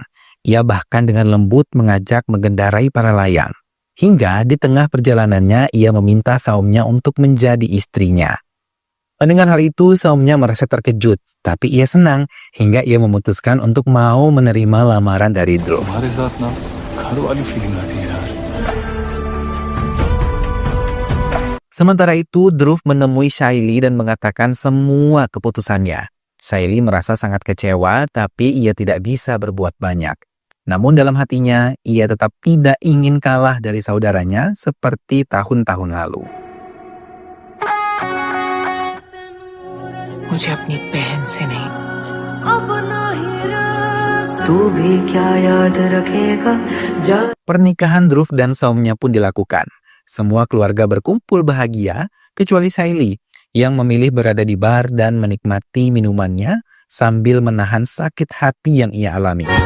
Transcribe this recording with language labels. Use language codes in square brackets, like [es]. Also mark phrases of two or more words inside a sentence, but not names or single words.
[id] Ia bahkan dengan lembut mengajak mengendarai para layang. Hingga di tengah perjalanannya ia meminta Soumya untuk menjadi istrinya. Mendengar hal itu Soumya merasa terkejut, tapi ia senang hingga ia memutuskan untuk mau menerima lamaran dari Dhruv. [hi] तुम्हारे साथ ना घर वाली फीलिंग आती है यार। [id] Sementara itu, Dhruv menemui Shaily dan mengatakan semua keputusannya. Shaily merasa sangat kecewa, tapi ia tidak bisa berbuat banyak. Namun dalam hatinya, ia tetap tidak ingin kalah dari saudaranya seperti tahun-tahun lalu. [hi] मुझे अपनी बहन से नहीं [id] Pernikahan Dhruv dan Soumya pun dilakukan. Semua keluarga berkumpul bahagia, kecuali Shaily yang memilih berada di bar dan menikmati minumannya sambil menahan sakit hati yang ia alami.